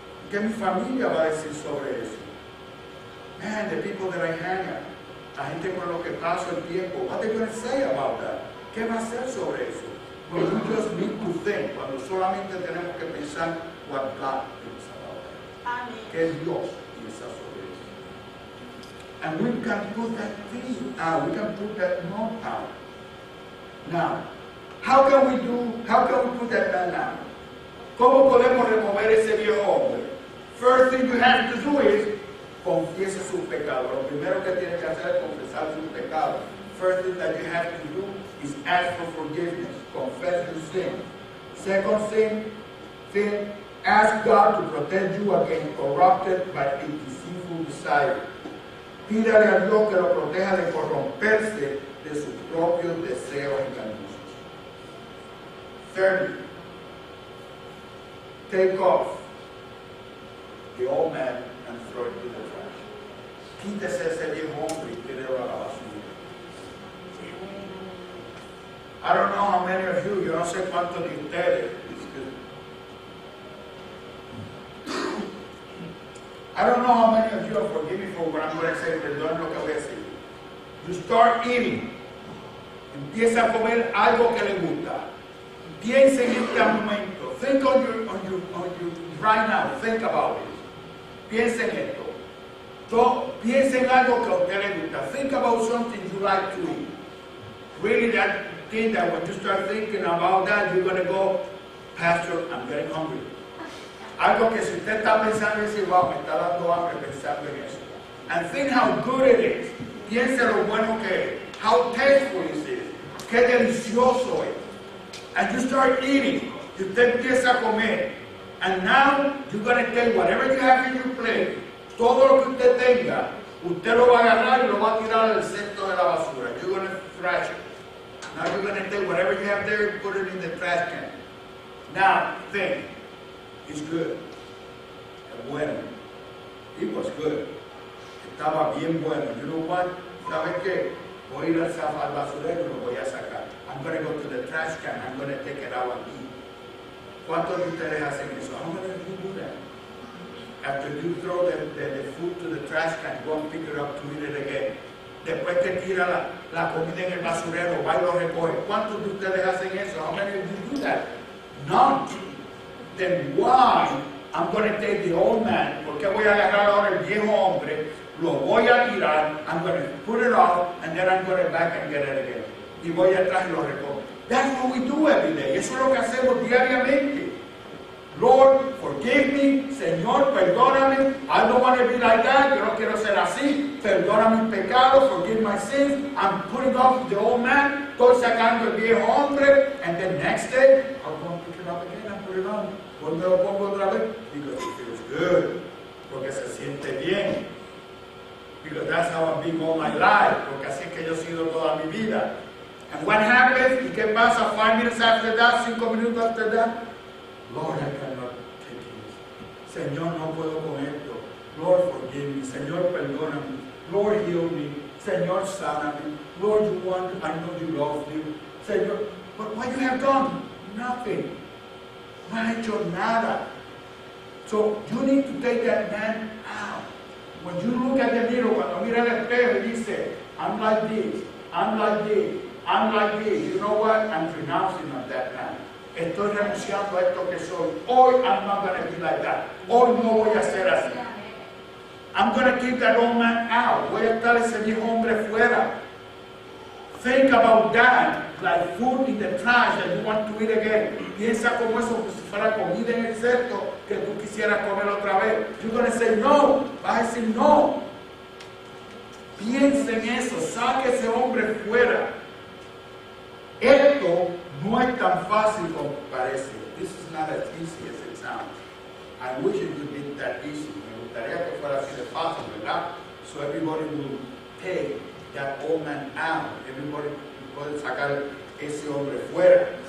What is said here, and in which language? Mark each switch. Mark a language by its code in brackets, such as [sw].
[es] ¿Qué mi familia va a decir sobre eso? [en] Man, the people that I hang out, [es] la gente con lo que paso el tiempo, [en] what they going to say about that? [es] ¿Qué va a hacer sobre eso? [en] Well, we just need to think, [es] cuando solamente tenemos que pensar [en] what God thinks about that. [es] Amén. ¿Qué Dios piensa sobre eso? [en] And we can put that thing out, we can put that note out. Now, how can we put that man out? [es] ¿Cómo podemos remover ese viejo hombre? [en] First thing you have to do is [es] confiese su pecado. Lo primero que tiene que hacer es confesar su pecado. [en] First thing that you have to do is ask for forgiveness. Confess your sin. Second thing, ask God to protect you against corrupted by a deceitful desire. [es] Pídale a Dios que lo proteja de corromperse de sus propios deseos engañosos. [en] Thirdly, take off the old man and throw it to the trash. [es] Quítese ese viejo hombre y tírelo a la basura. [en] I don't know how many of you, [es] yo no sé cuántos de ustedes, [en] I don't know how many of you are forgiving for what I'm going to say, [es] perdón lo que voy a decir. [en] You start eating. [es] Empieza a comer algo que le gusta. Piensa en este momento. [en] think on your right now, think about it. [es] Piensa en esto. Piensa en algo que a usted le gusta. [en] Think about something you like to eat. Really that thing that when you start thinking about that, you're going to go, Pastor, I'm getting hungry. [es] Algo que si usted está pensando y dice, wow, me está dando hambre pensando en eso. [en] And think how good it is. [es] Piensa lo bueno que es. [en] How tasteful it is. [es] Qué delicioso es. [en] And you start eating. [es] Y usted empieza a comer. [en] And now you're going to take whatever you have in your plate. [es] Todo lo que usted tenga, usted lo va a agarrar y lo va a tirar al centro de la basura. [en] You're going to trash it. Now you're going to take whatever you have there and put it in the trash can. Now, think. It's good. [es] Es bueno. [en] It was good. [es] Estaba bien bueno. [en] You know what? [es] ¿Sabes qué? Voy a ir al basurero y lo voy a sacar. [en] I'm going to go to the trash can. I'm going to take it out and eat. [es] ¿Cuántos de ustedes hacen eso? [en] How many of you do that? After you throw the food to the trash can, go and pick it up to eat it again. [es] Después que tira la comida en el basurero, va y lo recoge. ¿Cuántos de ustedes hacen eso? [en] How many of you do that? None. Then why I'm going to take the old man? [es] ¿Por qué voy a agarrar ahora el viejo hombre? Lo voy a tirar. [en] I'm going to put it off and then I'm going to back and get it again. [es] Y voy atrás y lo recojo. [en] That's what we do every day. [es] Eso es lo que hacemos diariamente. [en] Lord, forgive me. Señor, perdóname. I don't want to be like that. [es] Yo no quiero ser así. Perdona mis pecados. [en] Forgive my sins. I'm putting off the old man. [es] Estoy sacando el viejo hombre. [en] And then next day, I'll go and pick it up again and put it on. [es] Cuando lo pongo otra vez, [en] because it feels good. [es] Porque se siente bien. [en] Because that's how I've been all my life. [es] Porque así es que yo he sido toda mi vida. [en] And what happens? [es] ¿Y qué pasa [en] 5 minutes after that? [es] 5 minutos [en] after that? Lord, I cannot take this. [es] Señor, no puedo con esto. [en] Lord, forgive me. [es] Señor, perdóname. [en] Lord, heal me. [es] Señor, sáname. [en] Lord, you want, I know you love me. Señor, but what you have done? Nothing. [es] No has hecho nada. [en] So you need to take that man out. When you look at the mirror, [es] cuando mira el espejo y dice, [en] I'm like this, I'm like this, I'm like this. You know what? I'm renouncing on that man. [es] Estoy renunciando a esto que soy. [en] Hoy I'm not going to be like that. [es] Hoy no voy a ser así. [en] I'm going to keep that old man out. [es] Voy a estar ese viejo hombre fuera. [en] Think about that, like food in the trash that you want to eat again. [es] Piensa como eso, como si fuera comida en el cesto que tú quisieras comer otra vez. [en] You're going to say no. [es] Vas a decir no. Piensa en eso. Saque ese hombre fuera. Esto no es tan fácil como parece. [en] This is not as easy as it sounds. I wish it would be that easy. [es] Me gustaría que fuera así de fácil, ¿verdad? [en] So everybody will take that old man out. [es] Everybody puede sacar ese hombre fuera.